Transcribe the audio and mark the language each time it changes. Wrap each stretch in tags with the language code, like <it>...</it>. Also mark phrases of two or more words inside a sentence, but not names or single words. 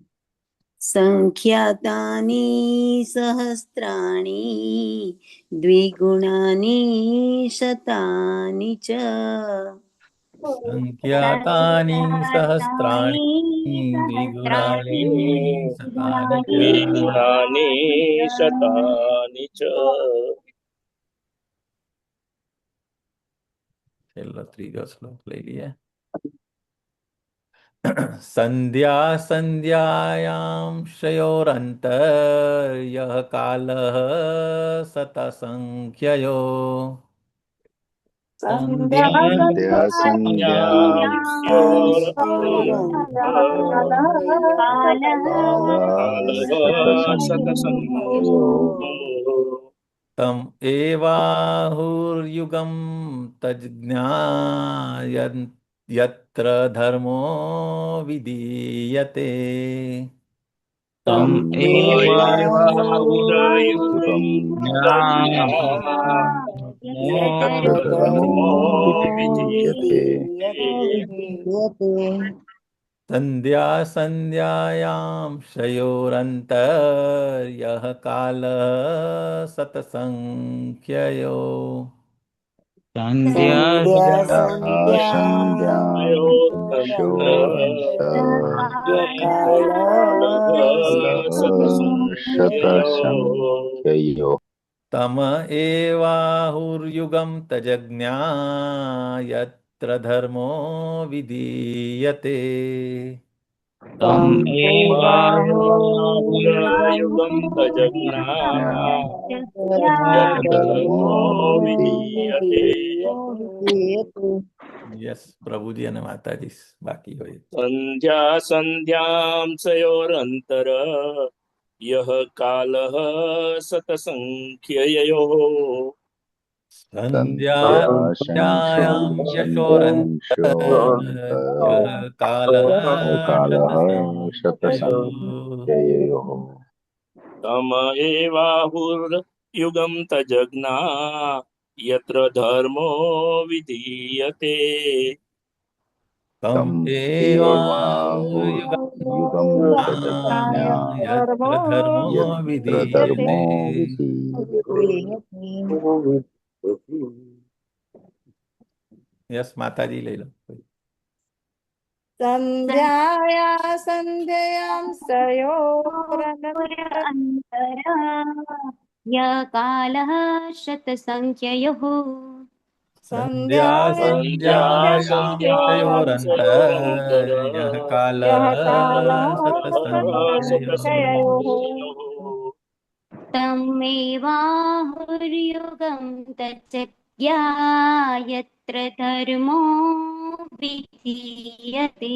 <sa>संख्यातानि सहस्राणि द्विगुणानि शतानि च संख्यातानि सहस्राणि द्विगुणानि शतानि च द्विगुणानि शतानि च</sa> <gu>છેલ્લો ત્રીજો શ્લોક લઈ લઈએ</gu> <sa>सन्ध्या सन्ध्यायाम शयोरन्तर्यः कालः सतसंख्ययो सन्ध्या सन्ध्या सन्ध्यां कालः शतसंख्ययो तम एवाहुर्युगम तज्ञायन यत्र धर्मो विधीयते તમ तम् એવાહુર્યુગં एवाहुर्युगं यत्र यत्र धर्मो धर्मो विधीयते विधीयते सन्ध्या सन्ध्यायाम शयोरन्तर्यः कालः सतसंख्ययो સંધ્યા संध्या सन्ध्यां संध्याकालः कालः शतसंख्ययो तम एवाहुर्युगम तजज्ञा यत्र धर्मो विधीयते તમ एवाहुर्युगं तजज्ञा यत्र धर्मो धर्मो विधीयते विधीयते</sa> <gu>યસ પ્રભુજી અને માતાજી બાકી હોય</gu> <sa>संध्या संध्यां सयोरन्तर यः कालः शतसंख्ययोः सन्ध्या सन्ध्यायाम यशोरन्तर्यः कालः कालः સતસંખ્યયો शतसंख्ययोः तम एवाहुर्युगं तजज्ञा यत्र धर्मो विधीयते તમ तम् એવાહુર્યુગમ एवाहुर्युगं तजज्ञा यत्र धर्मो यत्र વિધીયતે धर्मो विधीयते</sa> <gu>યસ માતાજી લઈ લો</gu> <sa>सन्ध्याया सन्ध्याम सयोरनन्तर कालः शतसङ्ख्ययोः સંધ્યા संध्या સંધ્યાયામ संध्यां सयोरन्तर शयोरन्तर्यः कालः यः कालः સતસંખ્યયો शतसंख्ययोः तमेवाहुर्युगं तज्जज्ञा यत्र धर्मो विधीयते</sa>